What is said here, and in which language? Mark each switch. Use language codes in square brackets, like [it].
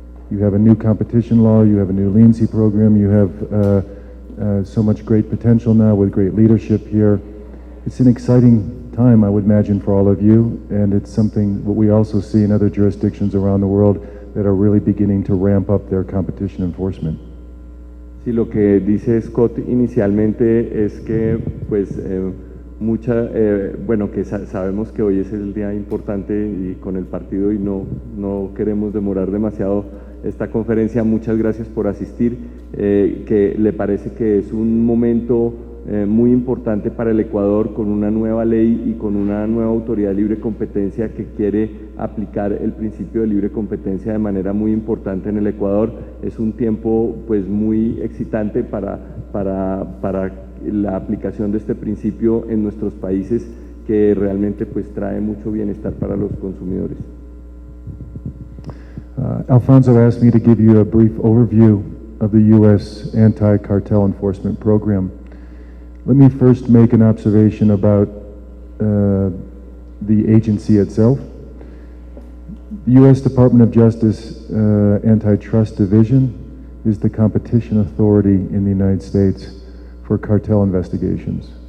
[en] You have a new competition law, you have a new leniency program, you have so much great potential now with great leadership here. It's an exciting time, I would imagine, for all of you, and it's something what we also see in other jurisdictions around the world that are really beginning to ramp up their competition enforcement. [es] Sí, lo que dice Scott inicialmente es que pues que sabemos que hoy es el día importante y con el partido y no queremos demorar demasiado esta conferencia. Muchas gracias por asistir, que le parece que es un momento muy importante para el Ecuador, con una nueva ley y con una nueva autoridad de libre competencia que quiere aplicar el principio de libre competencia de manera muy importante en el Ecuador. Es un tiempo pues muy excitante para la aplicación de este principio en nuestros países, que realmente pues trae mucho bienestar para los consumidores. [en] Alfonso asked me to give you a brief overview of the U.S. anti-cartel enforcement program. Let me first make an observation about the agency itself. The U.S. Department of Justice Antitrust Division is the competition authority in the United States for cartel investigations.